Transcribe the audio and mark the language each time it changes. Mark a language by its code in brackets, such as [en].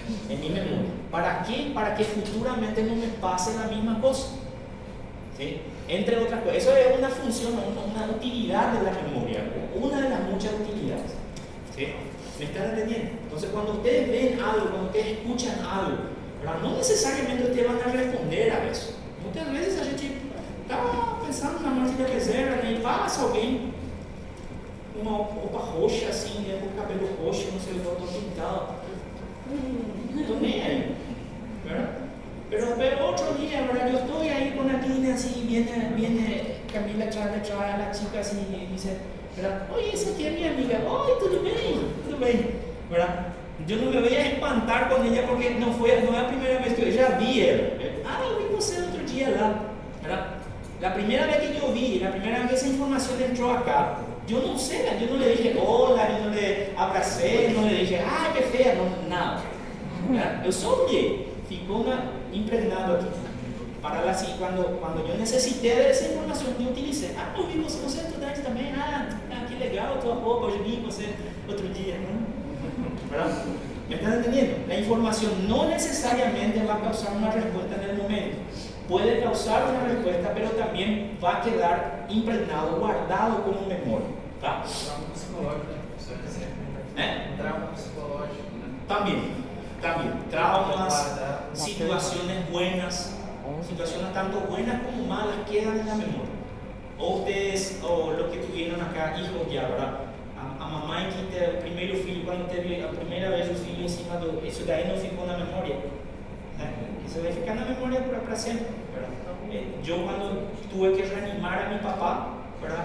[es] En mi memoria. ¿Para qué? Para que futuramente no me pase la misma cosa. ¿Sí? Entre otras cosas. Eso es una función, una utilidad de la memoria. Una de las muchas utilidades. ¿Sí? ¿Me están entendiendo? Entonces, cuando ustedes ven algo, cuando ustedes escuchan algo, ¿verdad? No necesariamente ustedes van a responder a eso. Muchas veces [pt] a gente está pensando na margem da reserva, né? E passa alguém com uma roupa roxa, assim, né? Com o cabelo roxo, não sei o que, eu tô pintado. Não tô nem aí, ¿verdad? [es] Pero otro día, [pt] ¿verdad? [es] Yo estoy ahí con la clina así, viene Camila trae a la chica así y dice, ¿verdad? Oye, esa aquí es mi amiga. Oye, [pt] tudo bem, [es] ¿verdad? Yo no me voy a espantar con ella porque no es la primera vez que yo ya vi ella. [pt] Eu vi você outro dia lá, ¿verdad? [es] La primera vez que yo vi, la primera vez que esa información entró acá, yo no sé, yo no le dije hola, yo no le abracé, no le dije, ay, qué fea, no, nada. ¿Verdad? Yo solo [pt] olhei, ficou impregnado [es] aquí. Para la, cuando yo necesité de esa información, yo utilicé. [pt] Eu vi você é estudante também, que legal, tua roupa, hoje vi você outro dia, ¿no? [es] ¿Verdad? ¿Me están entendiendo? La información no necesariamente va a causar una respuesta en el momento. Puede causar una respuesta, pero también va a quedar impregnado, guardado como memoria. [pt] ¿Tá? Trauma psicológico, Trauma psicológico, né? [es] También. Traumas, situaciones buenas, situaciones tanto buenas como malas quedan en la memoria. O ustedes, o los que tuvieron acá hijos ya, ¿verdad? [pt] A mamãe que teve o primeiro filho, quando teve a primeira vez o filho em cima do... Isso daí não ficou na memória, né? Isso vai ficar na memória para sempre, ¿verdad? [es] Yo cuando tuve que reanimar a mi papá, ¿verdad?